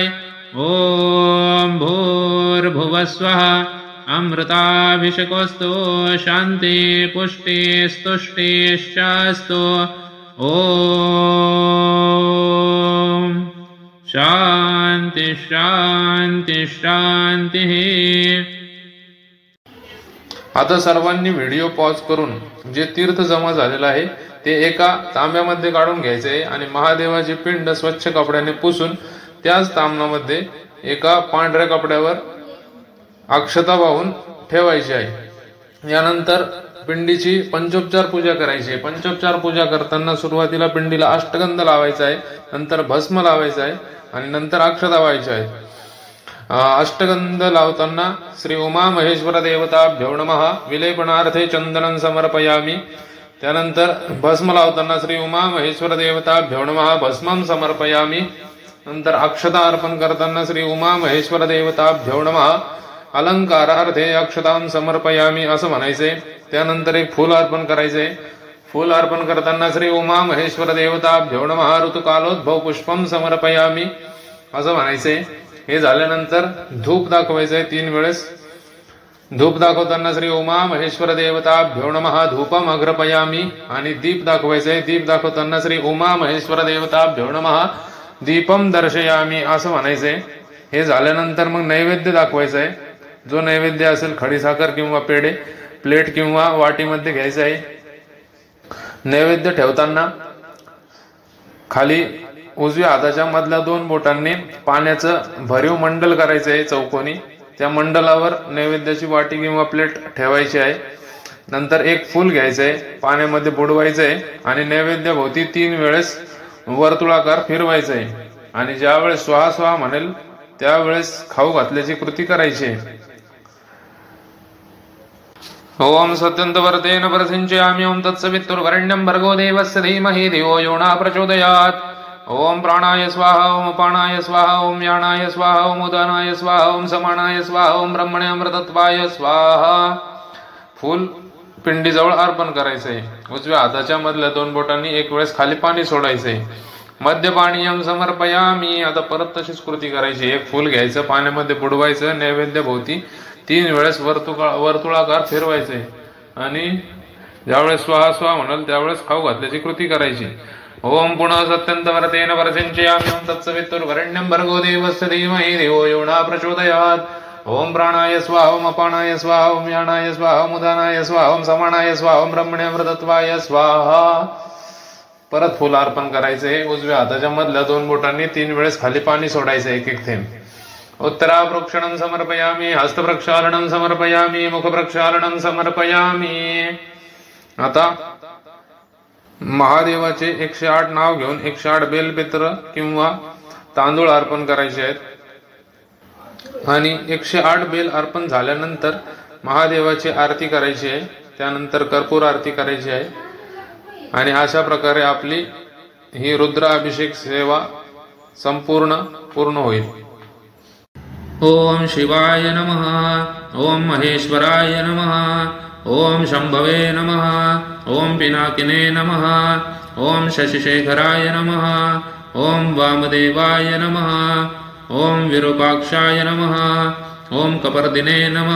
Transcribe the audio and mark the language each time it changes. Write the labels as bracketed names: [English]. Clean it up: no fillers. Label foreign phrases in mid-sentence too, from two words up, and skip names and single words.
[Sanskrit] ॐ भूर्भुवस्वः अमृताभिषेकोऽस्तु शान्ति पुष्टिस्तुष्टिश्चास्तु। ॐ शान्ति शान्ति शान्तिः। [Marathi] आता सर्वांनी व्हिडिओ पॉज करून जे तीर्थ जमा झालेलं आहे ते एका तांब्यामध्ये काढून घ्यायचे आणि महादेवाची पिंड स्वच्छ कपड्याने पुसून त्याच ताम्हामध्ये एका पांढऱ्या कपड्यावर अक्षता वाहून ठेवायची आहे। यानंतर पिंडीची पंचोपचार पूजा करायची आहे। पंचोपचार पूजा करताना सुरुवातीला पिंडीला अष्टगंध लावायचा आहे, नंतर भस्म लावायचा आहे आणि नंतर अक्षता व्हायच्या आहेत। अष्टगंध लावताना [Sanskrit] श्री उमा महेश्वर देवताभ्यो नमः विलेपनार्थे चंदनं समर्पयामि। [Marathi] त्यानंतर भस्म लावताना [Sanskrit] श्री उमा महेश्वर देवताभ्यो नमः भस्मं समर्पयामि। [Marathi] नंतर अक्षता अर्पण करताना [Sanskrit] श्री उमा महेश्वर देवताभ्यो नमः अलंकारार्थे अक्षतां समर्पयामि [Marathi] असं म्हणायचे। त्यानंतर एक फूल अर्पण करायचे। फूल अर्पण करताना [Sanskrit] श्री उमा महेश्वर देवताभ्यो नमः ऋतुकालोद्भव पुष्पं समर्पयामि [Marathi] असं म्हणायचे। हे झाल्यानंतर धूप दाखवायचे 3 वेळेस। धूप दाखवताना [Sanskrit] श्री उमा महेश्वर देवताभ्यो नमः धूपम अग्रपयामि [Marathi] आणि दीप दाखवायचे। दीप दाखवताना [Sanskrit] श्री उमा महेश्वर देवताभ्यो नमः दीपम दर्शयामि [Marathi] असं म्हणायचे। हे झाल्यानंतर मग नैवेद्य दाखवायचा आहे। जो नैवेद्य असेल खडीसाखर किंवा पेढे प्लेट किंवा वाटीमध्ये घ्यायचा आहे। नैवेद्य ठेवताना खाली उजव्या हाताच्या मधल्या 2 बोटांनी पाण्याचं भरीव मंडल करायचं आहे चौकोनी। त्या मंडलावर नैवेद्याची वाटी किंवा प्लेट ठेवायची आहे। नंतर एक फूल घ्यायचं आहे, पाण्यामध्ये बुडवायचं आहे आणि नैवेद्याभोवती 3 वेळेस वर्तुळाकार फिरवायचं आहे आणि ज्यावेळेस [Sanskrit] स्वाहा स्वाहा [Marathi] म्हणेल त्यावेळेस खाऊ घातल्याची कृती करायची आहे। [Sanskrit] ओम सत्यंतवर्तेन प्रसिंचयामि ओम तत्सवितुर्वरेण्यं भर्गो देवस्य धीमहि धियो यो न प्रचोदयात्। ओम प्राणाय स्वाहा, ओम अपानाय स्वाहा, ओम यानाय स्वाहा, ओम उदानाय स्वाहा, ओम समानाय स्वाहा, ओम ब्रह्मणे अमृतत्वाय स्वाहा. [Marathi] फूल पिंडीजवळ अर्पण करायचंय. उजव्या हाताच्या मधल्या 2 बोटांनी एक वेळेस खाली पाणी सोडायचंय. [Sanskrit] मध्यपाणीयम समर्पयामी. [Marathi] आता परत तशीच कृती करायची. एक फूल घ्यायचं, पाण्यामध्ये बुडवायचं, नैवेद्य भोवती 3 वेळेस वर्तुळाकार फिरवायचंय आणि ज्यावेळेस [Sanskrit] स्वाहा स्वाहा [Marathi] म्हणाल त्यावेळेस खाऊ घातल्याची कृती करायची. [Sanskrit] ओम पुनः सत्यंतमरतेन परसिंचयामि. ओम तत्सवितुर्वरेण्यं भर्गो देवस्य धीमहि धियो यो न प्रचोदयात्. ओम प्राणाय स्वाहा, ओम अपानाय स्वाहा, ओम यानाय स्वाहा, ओम उदानाय स्वाहा, ओम समानाय स्वाहा, ओम ब्रह्मणे अमृतत्वाय स्वाहा. [Marathi] परत फुल अर्पण करायचे. उजव्या हाताच्या मधल्या 2 बोटांनी 3 वेळेस खाली पाणी सोडायचं, एक एक थेंब. [Sanskrit] उत्तराप्रक्षालनं समर्पयामि, हस्तप्रक्षालनं समर्पयामि, मुखप्रक्षालनं समर्पयामि. [Marathi] आता महादेवाचे 108 नाव घेऊन 108 बेलपत्र किंवा तांदूळ अर्पण करायचे आहेत आणि 108 बेल अर्पण झाल्यानंतर महादेवाची आरती करायची आहे. त्यानंतर कर्पूर आरती करायची आहे आणि अशा प्रकारे आपली ही रुद्राभिषेक सेवा पूर्ण होईल. [Sanskrit] ओम शिवाय नमः. ओम महेश्वराय नमः. ओम शंभवे नमः. ओम पिनाकिने नमः. ओम शशिशेखराय नमः. ओम वामदेवाय नमः. ओम विरूपाक्षाय नमः. ओम कपर्दिने नमः.